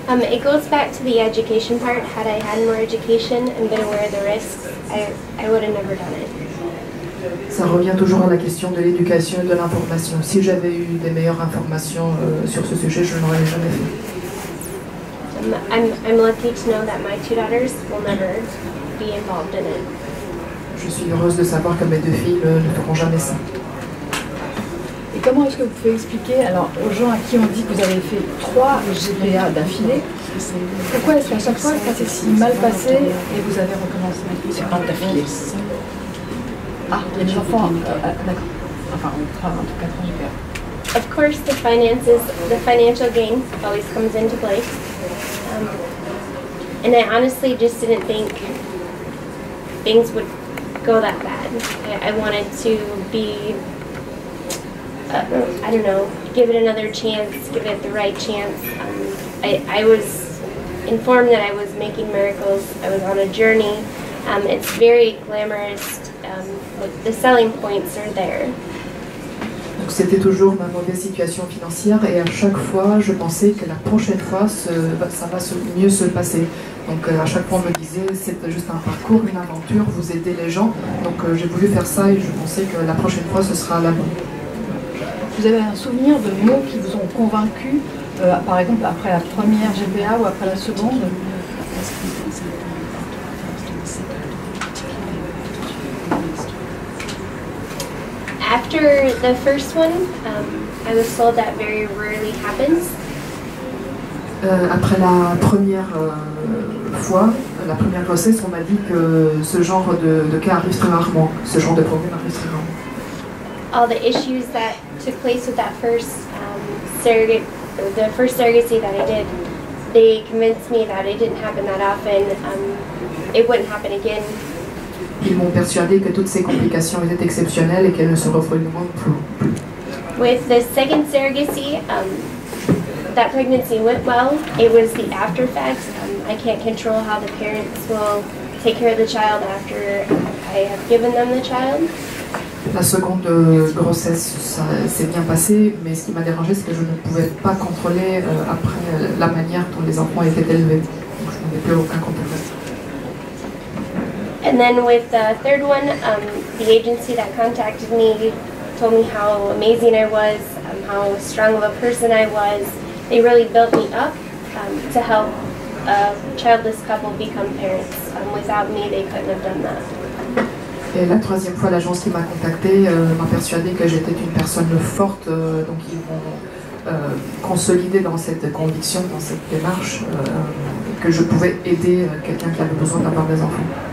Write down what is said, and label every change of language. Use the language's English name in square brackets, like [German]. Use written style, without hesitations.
[English] It goes back to the education part. Had I had more education and been aware of the risks, I would have never done it. [French] Ça revient toujours à la question de l'éducation et de l'information. Si j'avais eu des meilleures informations sur ce sujet, je ne l'aurais jamais fait. [English] I'm lucky to know that my two daughters will never be involved in it. [French] Je suis heureuse de savoir que mes deux filles ne feront jamais ça. Et comment est-ce que vous pouvez expliquer alors aux gens à qui on dit que vous avez fait 3 GPA d'affilée, pourquoi est-ce qu'à chaque fois ça s'est si mal passé et vous avez recommencé? C'est pas d'affilée. Ah, il y a des enfants, d'accord. Enfin, en tout cas 3 GPA. [English] Of course, the financial gain always comes into play. And I honestly just didn't think things would go that bad. I wanted to be, I don't know, give it another chance, give it the right chance. I was informed that I was making miracles. I was on a journey. It's very glamorous. The selling points are there. [French] Donc c'était toujours ma mauvaise situation financière et à chaque fois je pensais que la prochaine fois ça va mieux se passer. Donc à chaque fois on me disait c'est juste un parcours, une aventure, vous aidez les gens. Donc j'ai voulu faire ça et je pensais que la prochaine fois ce sera la bonne. Vous avez un souvenir de mots qui vous ont convaincu, par exemple après la première GPA ou après la seconde? [English] After the first one, I was told that very rarely happens. [French] Après la première fois, la première grossesse, on m'a dit que ce genre de cas arrive très rarement, ce genre de problème arrive très rarement. [English] All the issues that took place with that first surrogacy that I did, they convinced me that it didn't happen that often. It wouldn't happen again. [French] Ils m'ont persuadé que toutes ces complications étaient exceptionnelles et qu'elles ne se reproduiront plus. [English] With the second surrogacy, that pregnancy went well. It was the after effects. I can't control how the parents will take care of the child after I have given them the child. [French] La seconde grossesse, ça s'est bien passé, mais ce qui m'a dérangé, c'est que je ne pouvais pas contrôler après la manière dont les enfants étaient élevés. Donc je n'avais plus aucun contrôle. [English] And then with the third one, the agency that contacted me told me how amazing I was, how strong of a person I was. They really built me up to help a childless couple become parents. Without me, they couldn't have done that. [French] Et la troisième fois, l'agence qui m'a contactée m'a persuadé que j'étais une personne forte, donc ils m'ont consolidé dans cette conviction, dans cette démarche, que je pouvais aider quelqu'un qui avait besoin d'avoir des enfants.